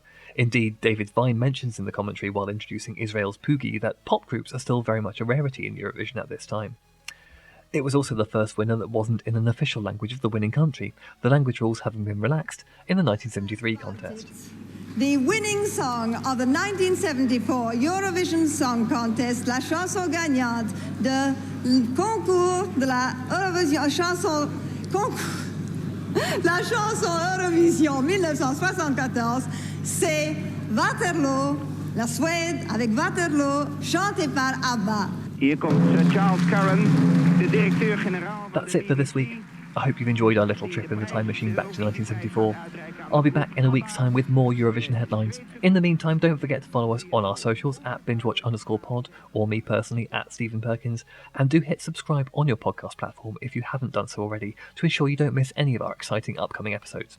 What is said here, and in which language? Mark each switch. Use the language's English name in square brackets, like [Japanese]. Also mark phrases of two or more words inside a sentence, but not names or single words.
[English] Indeed, David Vine mentions in the commentary while introducing Israel's Poogie that pop groups are still very much a rarity in Eurovision at this time. It was also the first winner that wasn't in an official language of the winning country, the language rules having been relaxed in the 1973 contest. The winning song of the 1974 Eurovision Song Contest, [French] la chanson gagnante de concours de la Eurovision chanson la chanson Eurovision 1974, c'est Waterloo, la Suède avec Waterloo, chanté par Abba. [Dutch] Hier komt Charles Curran, de directeur-generaal. [English] That's it for this week. I hope you've enjoyed our little trip in the time machine back to 1974. I'll be back in a week's time with more Eurovision headlines. In the meantime, don't forget to follow us on our socials at bingewatch_pod, or me personally at Stephen Perkins, and do hit subscribe on your podcast platform if you haven't done so already to ensure you don't miss any of our exciting upcoming episodes.